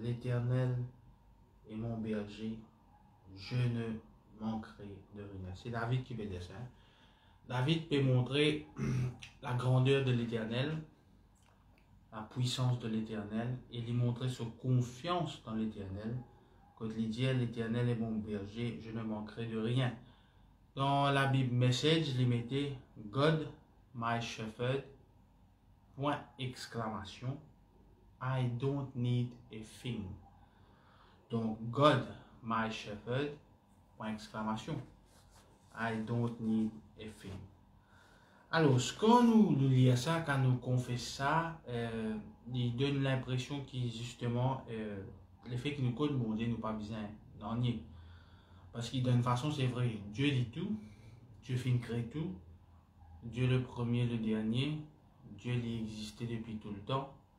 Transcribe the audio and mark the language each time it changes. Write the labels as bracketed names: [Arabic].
[French] L'Éternel est mon berger, je ne manquerai de rien. C'est David qui fait ça. David peut montrer la grandeur de l'Éternel, la puissance de l'Éternel, et lui montrer sa confiance dans l'Éternel. Quand il dit l'Éternel est mon berger, je ne manquerai de rien. Dans la Bible Message, il mettait [English] God, my shepherd, [French] point exclamation, [English] I don't need a thing. [French] Donc [English] God, my shepherd, [French] point exclamation, [English] I don't need a thing. [French] Alors, quand nous lisons ça, quand nous confessons ça, il donne l'impression que justement, le fait que nous connaissons bon Dieu, nous pas besoin d'en nier. Parce que d'une façon, c'est vrai, Dieu dit tout, Dieu fait créer tout, Dieu le premier, le dernier, Dieu il existait depuis tout le temps.